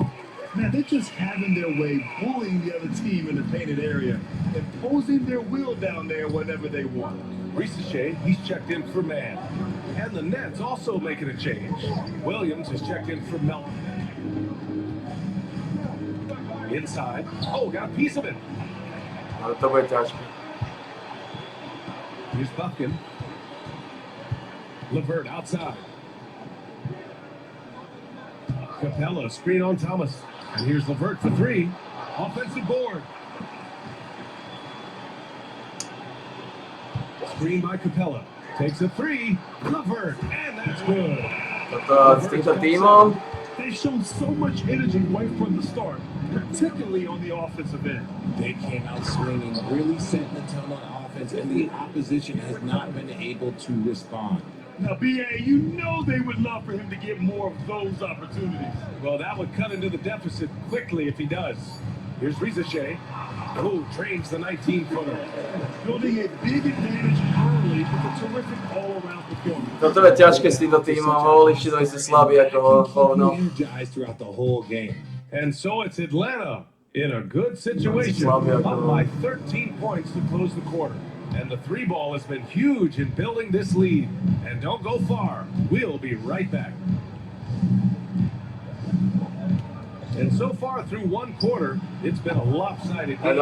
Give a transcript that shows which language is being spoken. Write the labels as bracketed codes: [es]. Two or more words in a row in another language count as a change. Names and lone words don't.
[en] Man, they're just having their way, bullying the other team in the painted area, imposing their will down there whenever they want. Risache, he's checked in for man. And the Nets also making a change. Williams is checked in for Melton. Inside. Oh, got a piece of it. [sk] Ale to bude ťažké. [en] Here's Buffkin. LeVert outside. Capella, screen on Thomas. And here's LeVert for 3. Offensive board. Screen by Capella. Takes a 3. LeVert. And that's good. [sk] Toto s týmto tímom. [en] They've shown so much energy right from the start, particularly on the offensive end. They came out swinging, really setting the tone on offense, and the opposition has not been able to respond. Now, B.A., you know they would love for him to get more of those opportunities. Well, that would cut into the deficit quickly if he does. Here's Risache. Oh, trains the 19-footer. Building a big advantage early with a terrific all-around performance. [sk] Toto je ťažké s týmto tímom, hovorí, či to sú slabí ako hovno. [en] Energized throughout the whole game. And so it's Atlanta in a good situation, up by 13 points to close the quarter. And the 3-ball has been huge in building this lead. And don't go far. We'll be right back. And so far through one quarter, it's been a lopsided game.